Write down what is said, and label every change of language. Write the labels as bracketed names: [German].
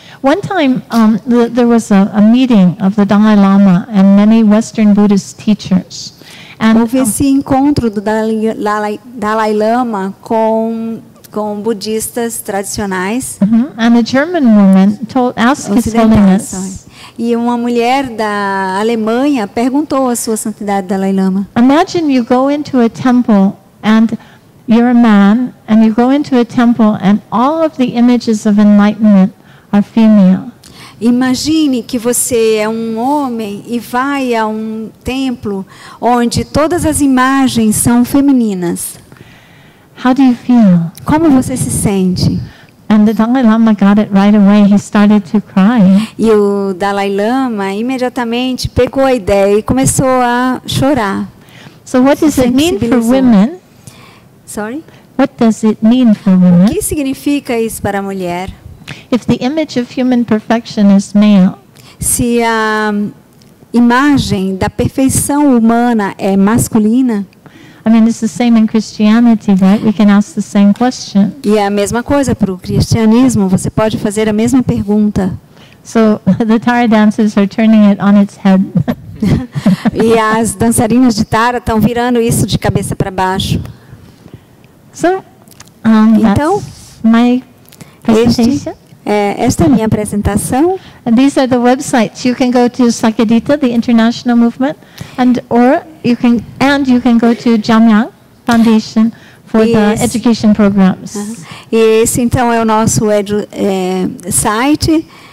[English] One time, there was a meeting of the Dalai Lama and many Western Buddhist teachers. And [Portuguese] Houve esse encontro do Dalai Lama com budistas tradicionais. [English] and a German woman asked His [Portuguese] ocidentais. [English] Holiness, [Portuguese] E uma mulher da Alemanha perguntou à sua santidade Dalai Lama: [English] imagine you go into a temple and you're a man, and you go into a temple and all of the images of enlightenment are female. [Portuguese] imagine que você é um homem e vai a um templo onde todas as imagens são femininas. [English] How do you feel? [Portuguese] Como você se sente? [English] And the Dalai Lama got it right away. He started to cry. [Portuguese] E o Dalai Lama imediatamente pegou a ideia e começou a chorar. [English] So what does it mean for [Portuguese] Sensibilizou. [English] women? Sorry? What does it mean for [Portuguese] O [English] women? [Portuguese] que significa isso para a mulher? [English] If the image of human perfection is male, [Portuguese] Se a imagem da perfeição humana é masculina, [English] I mean, it's the same in Christianity, right? We can ask the same question. [Portuguese] e é a mesma coisa para o cristianismo, você pode fazer a mesma pergunta. [English] So the Tara dancers are turning it on its head. [Portuguese] E as dançarinas de Tara estão virando isso de cabeça para baixo. [English] So, [Portuguese] Então, [English] that's my presentation. [Portuguese] Esta é a minha apresentação. [English] And these are the websites. You can go to Sakyadhita, the international movement, and you can go to Jamyang Foundation for the education programs. [Portuguese] E esse então é o nosso website.